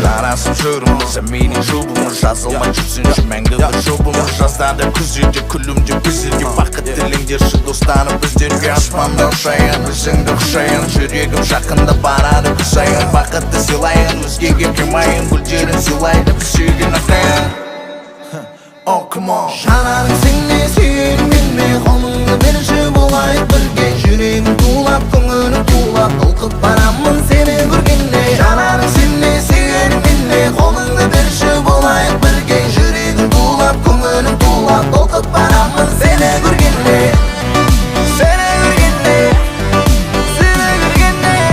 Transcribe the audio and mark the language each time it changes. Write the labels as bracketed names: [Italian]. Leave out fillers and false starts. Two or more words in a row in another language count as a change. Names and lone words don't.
[Kazakh] Жарасып жүріміз әменен жұбымыз жазылмай жүрсінші мәңгі бір жұбымыз жазда да күзде де күлімде біздерге бақыт тіліңдерші достарым біздерге аспанда ұшайын өзіңді құшайын жүрегім жақында барады күз сайын бақытты сыйлайын өзгеге қимайын гүлдерін сыйлайды біз сүйген ақайын. [English] Oh come on. [Kazakh] жанарың сіңе сүйерің менне қолыңды берші болайық бірге жүрегім тулап көңілім тулап толқып барамын сені көргенде жанарың сіңе сүйерің менне қолыңды берші болайық бірге жүрегім тулап көңілім тулап толқып барамын сені көргенде сені көргенде сені көргенде